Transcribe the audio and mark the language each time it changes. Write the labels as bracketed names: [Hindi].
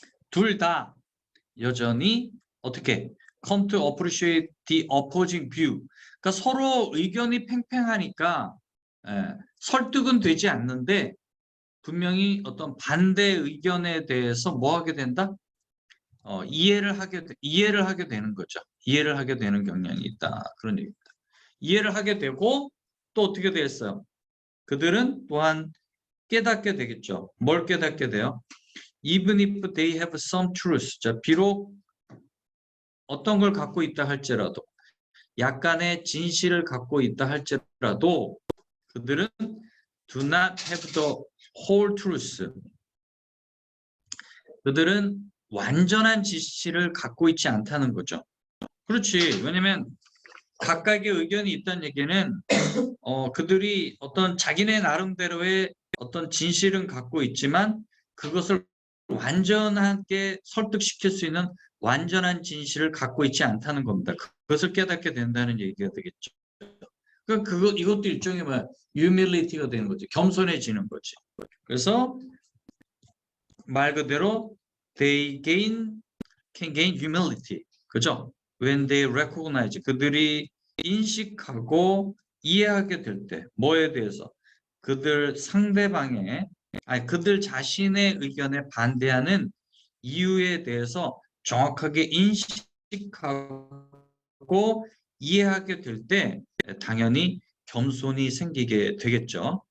[Korean] 둘 다 여전히 어떻게 [English] come to appreciate the opposing view [Korean] 그러니까 서로 의견이 팽팽하니까 설득은 되지 않는데 분명히 어떤 반대 의견에 대해서 뭐 하게 된다? 이해를 하게 되는 거죠. 이해를 하게 되는 경향이 있다. 그런 얘기입니다. 이해를 하게 되고 또 어떻게 됐어요? 그들은 또한 깨닫게 되겠죠. 뭘 깨닫게 돼요? [English] Even if they have some truth. [Korean] 자, 비록 어떤 걸 갖고 있다 할지라도 약간의 진실을 갖고 있다 할지라도 그들은 [English] do not have the whole truth. [Korean] 그들은 완전한 진실을 갖고 있지 않다는 거죠. 그렇지. 왜냐면 각각의 의견이 있다는 얘기는 그들이 어떤 자기네 나름대로의 어떤 진실은 갖고 있지만 그것을 완전하게 설득시킬 수 있는 완전한 진실을 갖고 있지 않다는 겁니다. 그것을 깨닫게 된다는 얘기가 되겠죠. 그러니까 이것도 일종의 humility가 되는 거죠. 겸손해지는 거지. 그래서 말 그대로 [English] they can gain humility. [Korean] 그죠? [English] When they recognize [Korean] 그들이 인식하고 이해하게 될 때 뭐에 대해서 그들 상대방의 그들 자신의 의견에 반대하는 이유에 대해서 정확하게 인식하고 이해하게 될 때 당연히 겸손이 생기게 되겠죠.